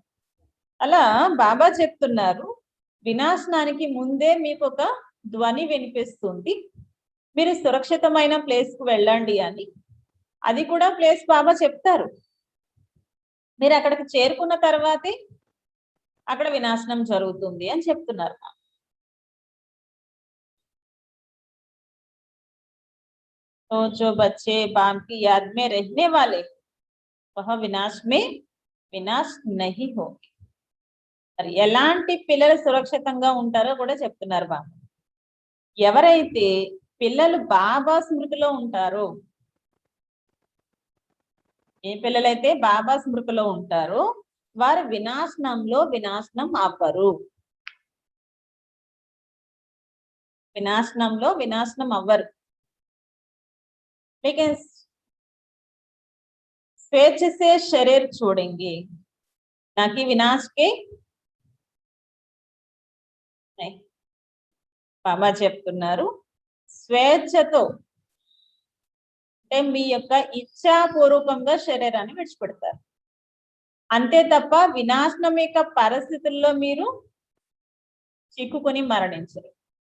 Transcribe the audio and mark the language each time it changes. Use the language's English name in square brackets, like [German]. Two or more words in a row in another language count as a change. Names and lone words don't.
[Telugu] అలా బాబా చెప్తున్నారు, వినాశనానికి ముందే మీకు ఒక ధ్వని వినిపిస్తుంది, మీరు సురక్షితమైన ప్లేస్ కు వెళ్ళండి అని. అది కూడా ప్లేస్ బాబా చెప్తారు. మీరు అక్కడికి చేరుకున్న తర్వాతే అక్కడ వినాశనం జరుగుతుంది అని చెప్తున్నారు. [Hindi] तो जो बच्चे बाप की याद में रहने वाले वह विनाश में विनाश नहीं होंगे. [Telugu] మరి ఎలాంటి పిల్లలు సురక్షితంగా ఉంటారో కూడా చెప్తున్నారు బాబా. ఎవరైతే పిల్లలు బాబా స్మృతిలో ఉంటారో, ఏ పిల్లలైతే బాబా స్మృతిలో ఉంటారో వారు వినాశనంలో వినాశనం అవ్వరు. వినాశనంలో వినాశనం అవ్వరు. [Hindi] लेकिन स्वेच्छ से शरीर छोड़ेंगे ना कि विनाश के नहीं. [Telugu] బాబా చెప్తున్నారు, స్వేచ్ఛతో అంటే మీ యొక్క ఇచ్ఛాపూర్వకంగా శరీరాన్ని విడిచిపెడతారు. అంతే తప్ప వినాశనం యొక్క పరిస్థితుల్లో మీరు చిక్కుకుని మరణించరు.